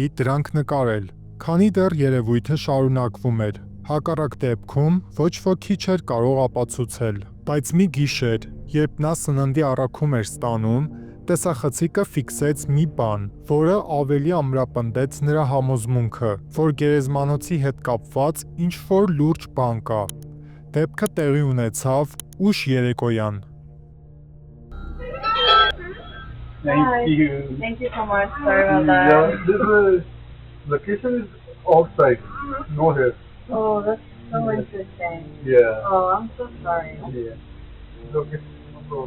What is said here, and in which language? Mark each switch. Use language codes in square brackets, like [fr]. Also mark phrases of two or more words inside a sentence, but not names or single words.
[hy] դրանք նկարել, քանի դեռ երևույթը շարունակվում էր։ Հակառակ դեպքում ոչ ոքի չէր կարող ապացուցել։ Բայց մի գիշեր, երբ նա սննդի առաքում էր ստանում, տեսախցիկը ֆիքսեց մի բան, որը ավելի ամրապնդեց նրա համոզմունքը, որ գերեզմանոցի հետ կապված ինչ-որ լուրջ բան կա։ Դեպքը տեղի ունեցավ ուշ երեկոյան։ [en] Thank you. Thank you so much. Sorry about that. This location is outside, no here. Oh, that's so interesting. Yeah. Oh, I'm so sorry. Yeah. It's okay. No problem.